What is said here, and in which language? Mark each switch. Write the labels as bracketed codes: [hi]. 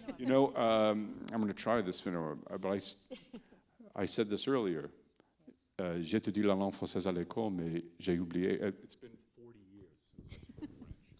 [en] I'm going to try this, but I said this earlier. [fr] J'ai étudié la langue française à l'école, mais j'ai oublié. [en] It's been 40 years since I learned French.